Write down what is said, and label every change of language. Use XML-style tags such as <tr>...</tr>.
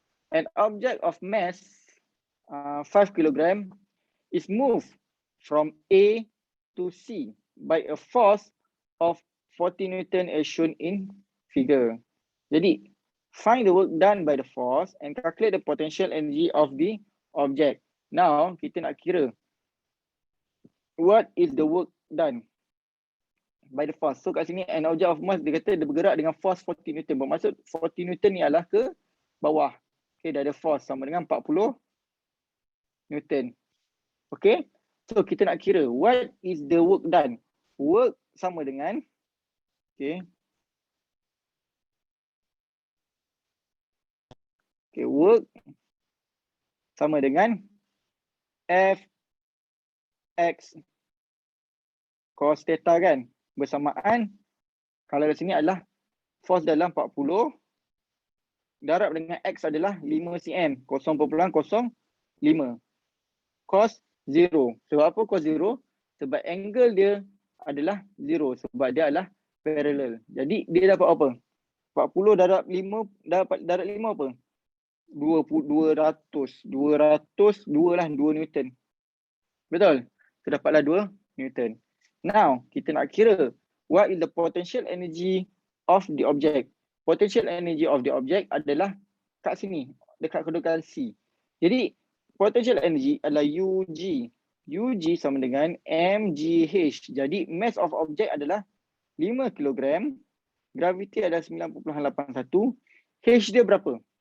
<en>An object of mass 5 kg is moved from A to C by a force of 40 Newton as shown in figure.</en> <ms>Jadi,</ms> <en>find the work done by the force and calculate the potential energy of the object. Now,</en> <ms>kita nak kira</ms> <en>what is the work done by the force.</en> <ms>So kat sini</ms> <en>an object of mass</en> <ms>dia kata dia bergerak dengan force 40 Newton. Bermaksud 40 Newton ni adalah ke bawah. Okay, dah ada force sama dengan 40 Newton.</ms> <en>Okay, so</en> <ms>kita nak kira</ms> <en>what is the work done.</en> <ms>Work sama dengan work sama dengan Fx cos theta kan. Bersamaan kalau di sini adalah force dalam 40 darab dengan X adalah 5 cm 0.05 cos 0. Sebab apa cos 0? Sebab angle dia adalah 0 sebab dia adalah parallel. Jadi dia dapat apa? 40 darab 5 apa? 200 lah 2 Newton. Betul? So dapatlah 2 Newton.</ms> <en>Now,</en> <ms>kita nak kira</ms> <en>what is the potential energy of the object. Potential energy of the object</en> <ms>adalah kat sini, dekat kedudukan C. Jadi, potential energy adalah UG. UG sama dengan mgh. Jadi, mass of object adalah 5 kg. Gravity adalah 9.81. H dia berapa?</ms>